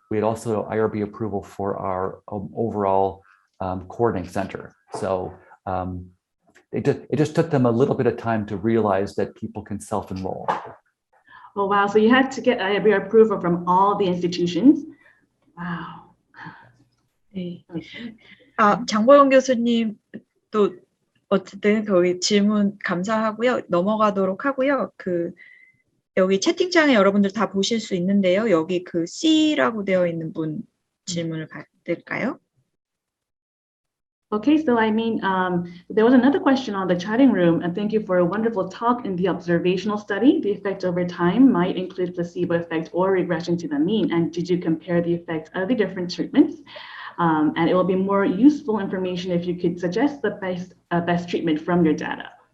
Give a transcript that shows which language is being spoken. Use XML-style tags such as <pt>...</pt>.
<en>We had also IRB approval for our overall coordinating center. So it just took them a little bit of time to realize that people can self-enroll. Oh, wow. So you had to get IRB approval from all the institutions? Wow.</en> <ko>네. 장보영 교수님 또 어쨌든 거기 질문 감사하고요. 넘어가도록 하고요. 여기 채팅창에 여러분들 다 보실 수 있는데요. 여기 C라고 되어 있는 분 질문을 받을까요?</ko> <en>Okay, so there was another question on the chatting room, and thank you for a wonderful talk. In the observational study, the effect over time might include placebo effect or regression to the mean. And did you compare the effects of the different treatments? And it will be more useful information if you could suggest the best treatment from your data.</en>